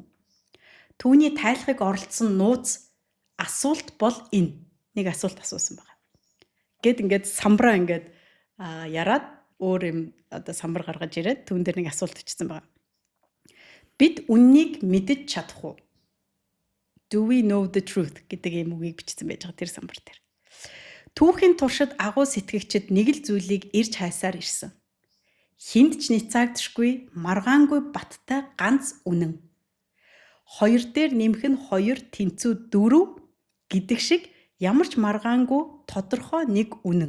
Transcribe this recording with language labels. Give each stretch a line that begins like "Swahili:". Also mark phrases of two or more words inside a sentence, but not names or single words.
Mongolian: Түүний тайлхыг оролцсон нууц асуулт бол энэ. Нэг асуулт асуусан байна. Гэт ингээд самбраа ингээд яраад өөр юм одоо самбар гаргаж ирээд түүн дээр нэг асуулт бичсэн байна. Бид үннийг мэдэж чадах уу?
English: Do we know the truth
Mongolian: гэдэг юм үгийг бичсэн байж байгаа тэр самбар дээр. Түүхийн туршид агуу сэтгэгчид нэг л зүйлийг ирж хайсаар ирсэн. Хинд ч ницаагдшгүй маргаангүй баттай ганц үнэн. Хоёр дээр нэмэх нь хоёр тэнцүү дөрөв гэдэг шиг ямар ч маргаангүй тодорхой нэг үнэн.